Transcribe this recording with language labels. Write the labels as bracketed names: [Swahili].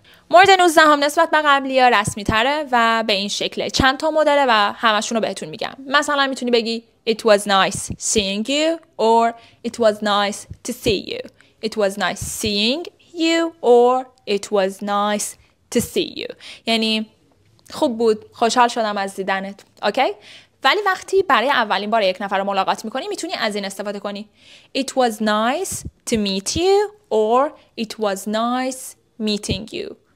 [Persian] مورد 19 نسبت به قبلی ها رسمی تره و به این شکله. چند تا مدله و همشون رو بهتون میگم. مثلا میتونی بگی [English] It was nice seeing you or It was nice to see you. It was nice seeing you or It was nice to see you. [Persian] یعنی خوب بود، خوشحال شدم از دیدنت. اوکی؟ ولی وقتی برای اولین بار یک نفر رو ملاقات میکنی میتونی از این استفاده کنی. [English] It was nice to meet you or It was nice meeting you.